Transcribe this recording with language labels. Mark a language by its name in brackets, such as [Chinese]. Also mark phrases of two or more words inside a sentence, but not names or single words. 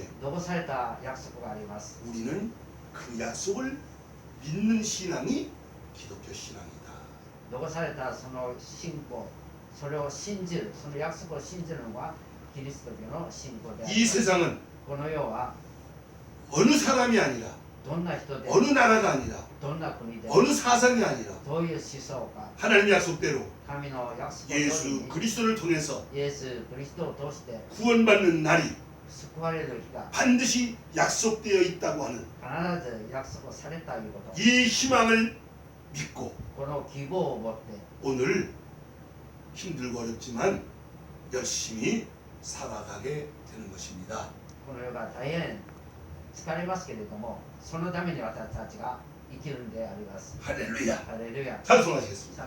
[Japanese] 残された約束があります [Korean] 우리는 그 약속을 믿는 신앙이 기독교 신앙이다. [Japanese] 残されたその信仰それを信じるその約束を信じるのはキリスト教の信仰であり [Korean] 이 [Japanese] ます [Korean] 세상은 [Japanese] この世は [Korean] 어느 사람이 아니라 [Japanese] どんな人で [Korean] 어느 나라가 아니라 [Japanese] どんな国で [Korean] 어느 사상이 아니라 [Japanese] どういう思想か [Korean] 하나님의 약속대로 [Japanese] 神の約束のよう [Korean] 예수 [Japanese] に [Korean] 그리스도를 통해서 [Japanese] イエス・クリストを通して [Korean] 구원받는 날이 [Japanese] 救われる日が [Korean] 반드시 약속되어 있다고 하는 [Japanese] 必ず約束されたいうこと [Korean] 이 희망을 믿고 [Japanese] この希望を持って [Korean] 오늘 힘들고 어렵지만 열심히 살아가게 되는 것입니다. [Japanese] この世が大変疲れますけれどもそのために私たちが生きるんであります [Korean] 할렐루야. [Japanese] ハレルヤ [Korean] 찬송하시겠습니다.